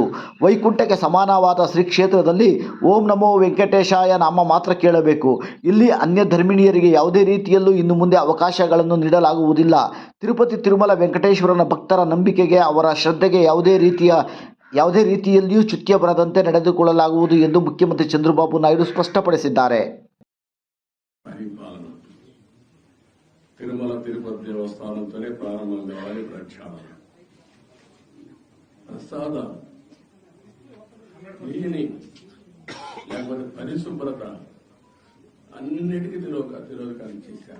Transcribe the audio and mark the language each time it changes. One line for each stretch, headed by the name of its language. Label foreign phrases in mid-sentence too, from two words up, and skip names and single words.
Kannada: ವೈಕುಂಠಕ್ಕೆ ಸಮಾನವಾದ ಶ್ರೀ ಕ್ಷೇತ್ರದಲ್ಲಿ ಓಂ ನಮೋ ವೆಂಕಟೇಶಾಯ ನಾಮ ಮಾತ್ರ ಕೇಳಬೇಕು. ಇಲ್ಲಿ ಅನ್ಯ ಧರ್ಮೀಯರಿಗೆ ಯಾವುದೇ ರೀತಿಯಲ್ಲೂ ಇನ್ನು ಮುಂದೆ ಅವಕಾಶಗಳನ್ನು ನೀಡಲಾಗುವುದಿಲ್ಲ. ತಿರುಪತಿ ತಿರುಮಲ ವೆಂಕಟೇಶ್ವರನ ಭಕ್ತರ ನಂಬಿಕೆಗೆ, ಅವರ ಶ್ರದ್ಧೆಗೆ ಯಾವುದೇ ರೀತಿಯಲ್ಲಿಯೂ ಚ್ಯುತಿ ಬರದಂತೆ ನಡೆದುಕೊಳ್ಳಲಾಗುವುದು ಎಂದು ಮುಖ್ಯಮಂತ್ರಿ ಚಂದ್ರಬಾಬು ನಾಯ್ಡು ಸ್ಪಷ್ಟಪಡಿಸಿದ್ದಾರೆ.
Telugu: తిరుమల తిరుపతి దేవస్థానంతోనే ప్రారంభం కావాలి ప్రక్షాళన. ప్రసాదం నీని లేకపోతే పరిశుభ్రత అన్నిటికీ తిరోధకాన్ని చేశారు.